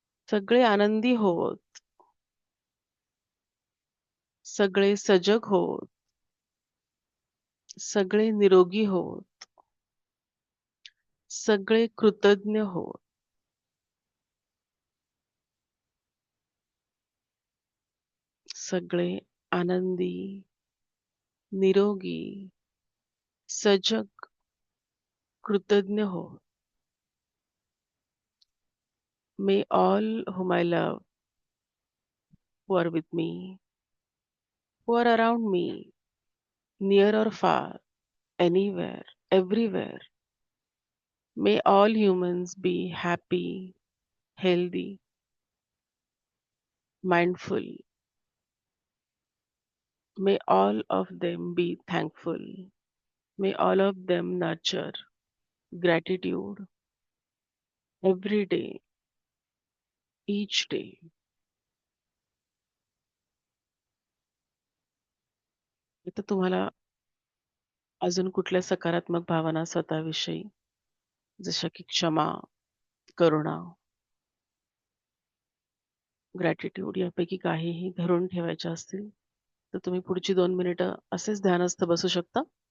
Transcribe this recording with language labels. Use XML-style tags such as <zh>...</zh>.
<mr>सगळे आनंदी होवोत, सगळे सजग होवोत, सगळे निरोगी होवोत, सगळे कृतज्ञ होवोत, सगळे आनंदी, निरोगी, सजग, कृतज्ञ होवोत.</mr> <en>May all whom I love, who are with me, who are around me, near or far, anywhere, everywhere, may all humans be happy, healthy, mindful. May all of them be thankful. May all of them nurture gratitude every day, each day.</en> <mr>इथं तुम्हाला अजून कुठल्या सकारात्मक भावना स्वतःविषयी, जशा की क्षमा, करुणा, gratitude यापैकी काहीही धरून ठेवायच्या असतील, तर तुम्ही पुढची 2 मिनिटं असेच ध्यानस्थ बसू शकता.</mr>